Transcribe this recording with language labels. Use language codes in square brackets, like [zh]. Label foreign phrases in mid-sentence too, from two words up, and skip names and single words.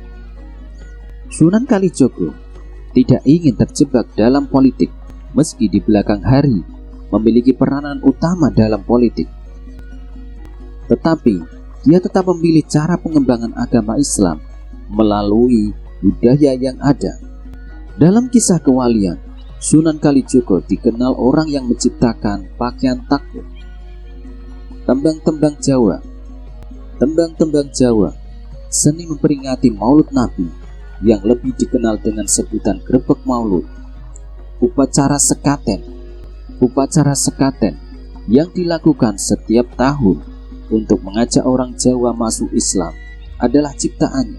[id] Sunan Kalijogo tidak ingin terjebak dalam politik, meski di belakang hari memiliki peranan utama dalam politik. Tetapi, dia tetap memilih cara pengembangan agama Islam melalui budaya yang ada. Dalam kisah kewalian, Sunan Kalijogo dikenal orang yang menciptakan pakaian takruk. Tembang-tembang Jawa. Tembang-tembang Jawa, seni memperingati Maulud Nabi yang lebih dikenal dengan sebutan grebek Maulud. Upacara sekaten. Upacara sekaten yang dilakukan setiap tahun untuk mengajak orang Jawa masuk Islam adalah ciptaannya.